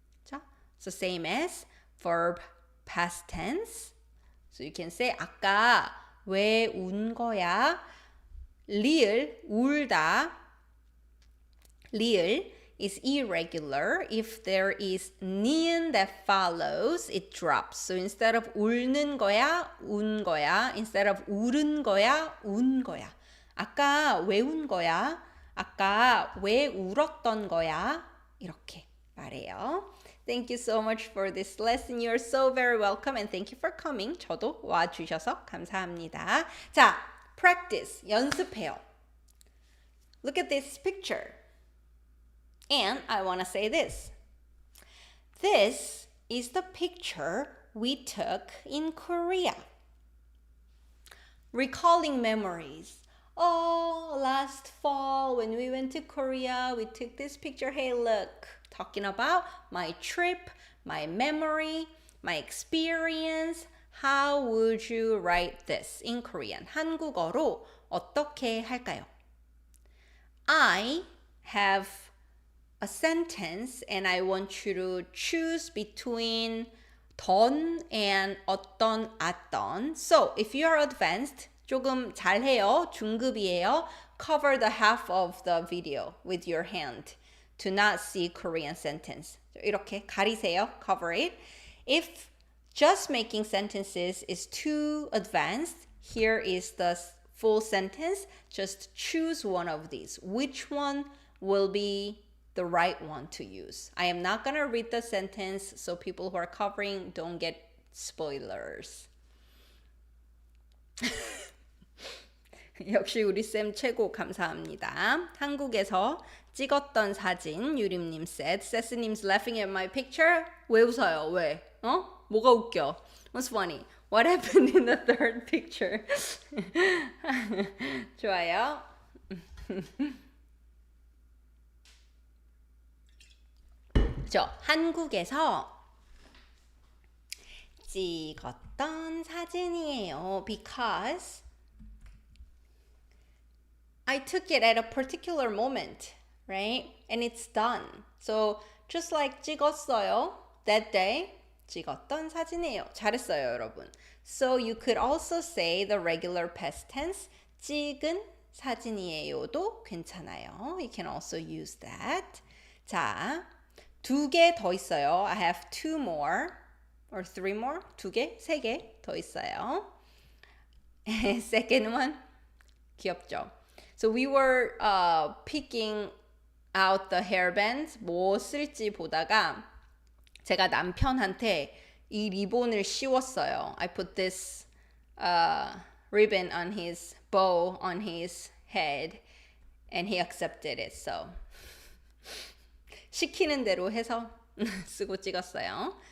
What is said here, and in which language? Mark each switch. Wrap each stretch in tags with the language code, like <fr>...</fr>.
<en>자, so same as verb past tense. So you can say</en> <ko>아까 왜 운 거야? 리을 울다.</ko> <en>리을 is irregular. If there is 니은 that follows, it drops. So instead of 울는 거야, 운 거야. Instead of 울은 거야, 운 거야.</en> <ko>아까 왜 운 거야? 아까 왜 울었던 거야? 이렇게 말해요.</ko> <en>Thank you so much for this lesson. You're so very welcome and thank you for coming.</en> <ko>저도 와주셔서 감사합니다. 자,</ko> <en>practice,</en> <ko>연습해요.</ko> <en>Look at this picture. And I want to say this. This is the picture we took in Korea. Recalling memories. Oh, last fall when we went to Korea, we took this picture. Hey, look. Talking about my trip, my memory, my experience. How would you write this in Korean?</en> <ko>한국어로 어떻게 할까요?</ko> <en>I have a sentence and I want you to choose between 던 and 어떤, 어떤. So if you are advanced,</en> <ko>조금 잘해요, 중급이에요,</ko> <en>cover the half of the video with your hand to not see Korean sentence.</en> <ko>이렇게 가리세요,</ko> <en>cover it. If just making sentences is too advanced, here is the full sentence. Just choose one of these. Which one will be the right one to use? I am not going to read the sentence so people who are covering don't get spoilers.</en> <ko>역시 우리 쌤 최고 감사합니다. 한국에서 찍었던 사진 유림님</ko> <en>said. 세스님's laughing at my picture.</en> <ko>왜 웃어요? 왜? 뭐가 웃겨?</ko> <en>What's funny? What happened in the third picture?</en> <ko>좋아요. 한국에서 찍었던 사진이에요.</ko> <en>Because I took it at a particular moment, right? And it's done. So just like 찍었어요, that day,</en> <ko>찍었던 사진이에요. 잘했어요, 여러분.</ko> <en>So you could also say the regular past tense,</en> <ko>찍은 사진이에요도 괜찮아요.</ko> <en>You can also use that.</en> <ko>자, 2개 더 있어요.</ko> <en>I have 2 more or 3 more.</en> <ko>2개, 3개 더 있어요.</ko> <en>Second one,</en> <ko>귀엽죠?</ko> <en>So we were picking out the hairbands,</en> <ko>뭐 쓸지 보다가 제가 남편한테 이 리본을 씌웠어요.</ko> <en>I put this ribbon on his bow on his head and he accepted it.</en> <ko>So 시키는 대로 해서 쓰고 찍었어요.</ko>